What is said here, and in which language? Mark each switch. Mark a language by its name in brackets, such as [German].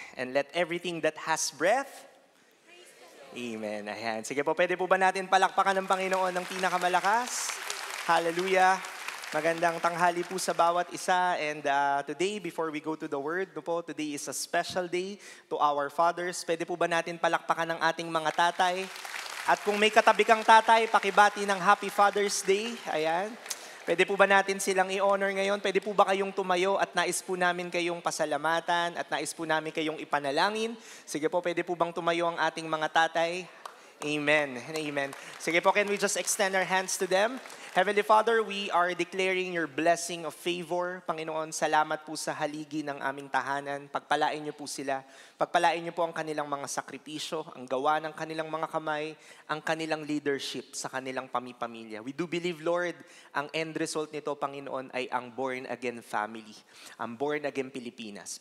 [English] And let everything that has breath, amen. [Filipino] Ayan. Sige po, pwede po ba natin palakpakan ng Panginoon ng pinakamalakas? Hallelujah. Magandang tanghali po sa bawat isa. [English] And today, before we go to the Word, today is a special day to our fathers. [Filipino] Pwede po ba natin palakpakan ng ating mga tatay? At kung may katabi kang tatay, pakibati ng Happy Father's Day. Ayan. Pwede po ba natin silang i-honor ngayon? Pwede po ba kayong tumayo at nais po namin kayong pasalamatan at nais po namin kayong ipanalangin? Sige po, pwede po bang tumayo ang ating mga tatay? [English] Amen and amen. [Filipino] Sige po, [English] can we just extend our hands to them? Heavenly Father, we are declaring your blessing of favor. [Filipino] Panginoon, salamat po sa haligi ng aming tahanan. Pagpalain niyo po sila. Pagpalain niyo po ang kanilang mga sakripisyo, ang gawa ng kanilang mga kamay, ang kanilang leadership sa kanilang pamipamilya. [English] We do believe, Lord, ang end result [Filipino] nito, Panginoon, ay ang [English] born-again family, ang born-again Pilipinas.